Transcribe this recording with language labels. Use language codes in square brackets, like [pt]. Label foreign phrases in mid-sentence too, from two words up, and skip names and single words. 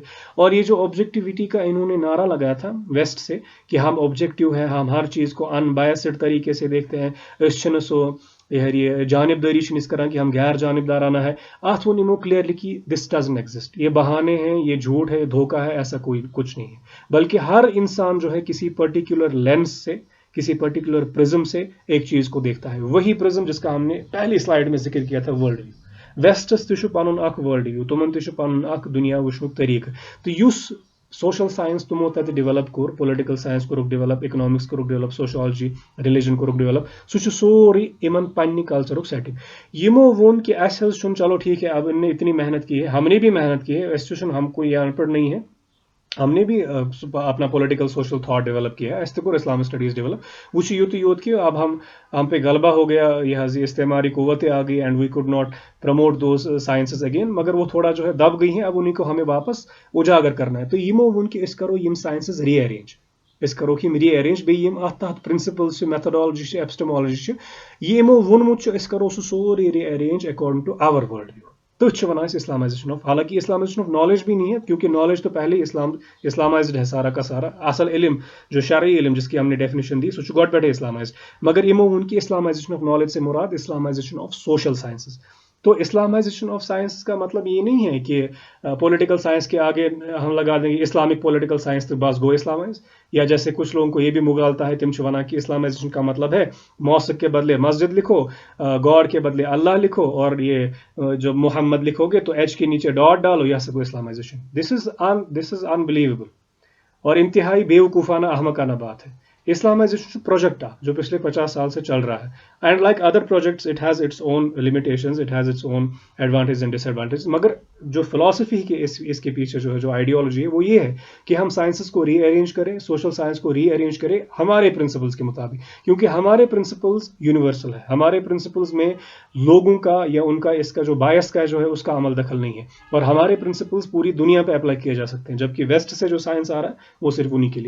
[ur] اور یہ جو آبجیکٹیویٹی کا انہوں نے نعرہ لگایا تھا ویسٹ سے کہ ہم آبجیکٹیو ہیں, ہم ہر چیز کو ان بائسڈ طریقے سے دیکھتے ہیں, [ks] سو یہ جانبداری اس کرا [ur] کہ ہم غیر جانبدارانہ ہے, آت وہ نمو کلیئرلی کہ [en] this doesn't exist. [ur] یہ بہانے ہیں, یہ جھوٹ ہے, دھوکہ ہے, ایسا کوئی کچھ نہیں ہے. بلکہ ہر انسان جو ہے کسی پرٹیکولر لینس سے, کسی پرٹیکولر پرزم سے ایک چیز کو دیکھتا ہے. وہی پرزم جس کا ہم نے پہلی سلائیڈ میں ذکر کیا تھا, [en] world view. [ks] ویسٹس تہ پن اخ [en] world view, [ks] تمن تہ پن اخ دنیا وچھنک طریقہ. تو یس [en] social science [ks] تمو تتہ ڈیولپ کور, [en] political science [ks] کورک ڈیولپ, اکنامکس کورک ڈیولپ, سوشالجی, ریلیجن کورک ڈیولپ, سہ سوری یمن پنہ کلچرک سیٹنگ. یمو وون کہ اس حظ چھن, [ur] چلو ٹھیک ہے, اب ان نے اتنی محنت کی ہے, ہم نے بھی محنت کی ہے, اس ہم کوئی ان پڑھ نہیں ہے, ہم نے بھی اپنا [en] political social thought [ur] ڈیولپ کیا ہے, [ks] اس تک اسلامک اسٹڈیز ڈیولپ. [ur] وہ یوت کہ اب ہم پہ غلبہ ہو گیا, یہ حضی استعماری قوتیں آ گئی, [en] and we could not promote those sciences again. [ur] مگر وہ تھوڑا جو ہے دب گئی ہیں, اب انہیں کو ہمیں واپس اجاگر کرنا ہے. [ks] تو یمو ون کہ اس کرو یم سائنسز ری ارینج, اس کرو یم ری ارینج, بیٚیہِ یم اتھ تحت پرنسپلز میتھڈالجی چھِ, ایپسٹمالجی چھِ, یہ یمو وونمُت چھُ أسۍ کرو سُہ سورُے ری ارینج [en] according to our world view. [ur] تو ونان [en] Islamization of, [ur] حالانکہ [en] Islamization of knowledge [ur] بھی نہیں ہے, کیونکہ نالج تو پہلے اسلامائزڈ ہے سارا کا سارا. اصل علم جو شرعی علم جس کی ہم نے ڈیفینیشن دی, [ks] سو گۄڈٕ پٮ۪ٹھے اسلامائزڈ. [ur] مگر [ks] یمو وون [ur] کہ [en] Islamization of knowledge [ur] سے مراد [en] Islamization of social sciences. [ur] تو [en] Islamization of science [ur] کا مطلب یہ نہیں ہے کہ پولیٹیکل سائنس کے آگے ہم لگا دیں گے [en] Islamic political science [ur] تو [ks] بس گو اسلامائز. [ur] یا جیسے کچھ لوگوں کو یہ بھی مغالتا ہے, [ks] تم ونان [ur] کہ اسلامائزیشن کا مطلب ہے موسک کے بدلے مسجد لکھو, گاڈ کے بدلے اللہ لکھو, اور یہ جو محمد لکھو گے تو ایچ کے نیچے ڈاٹ ڈالو, یہ سب اسلامائزیشن. [en] this is unbelievable [ur] اور انتہائی بیوقوفانہ احمقانہ بات ہے. اسلامائزیشن پروجیکٹ جو پچھلے 50 سال سے چل رہا ہے، [en] and like other projects it has its own limitations, it has its own advantage and disadvantage. [ur] مگر جو فلاسفی کے اس کے پیچھے جو ہے جو آئیڈیالوجی ہے وہ یہ ہے کہ ہم سائنسز کو ری ارینج کریں، سوشل سائنس کو ری ارینج کریں ہمارے پرنسپلز کے مطابق، کیونکہ ہمارے پرنسپلز یونیورسل ہے. ہمارے پرنسپلز میں لوگوں کا یا ان کا اس کا جو بایس کا جو ہے اس کا عمل دخل نہیں ہے، اور ہمارے پرنسپلز پوری دنیا پہ اپلائی کیے جا سکتے ہیں، جبکہ ویسٹ سے جو سائنس آ رہا ہے وہ صرف انہی کے لیے.